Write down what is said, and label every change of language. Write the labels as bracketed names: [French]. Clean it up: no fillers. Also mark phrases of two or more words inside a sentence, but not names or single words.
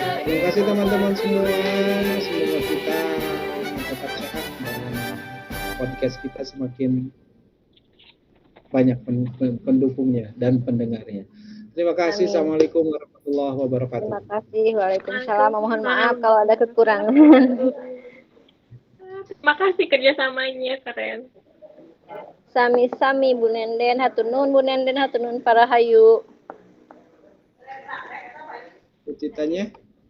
[Indonesian] Terima kasih teman-teman semua, semoga kita tetap sehat dan podcast kita semakin banyak pendukungnya dan pendengarnya. Terima kasih. Amin. [Arabic] السلام عليكم ورحمة الله وبركاته. [Indonesian] Terima kasih. Waalaikumsalam. Mohon maaf kalau ada kekurangan. Terima kasih kerjasamanya, keren. [Sundanese] Sami-sami Bu Nenden, hatunun Bu Nenden, hatunun para hayu. [Indonesian] Ceritanya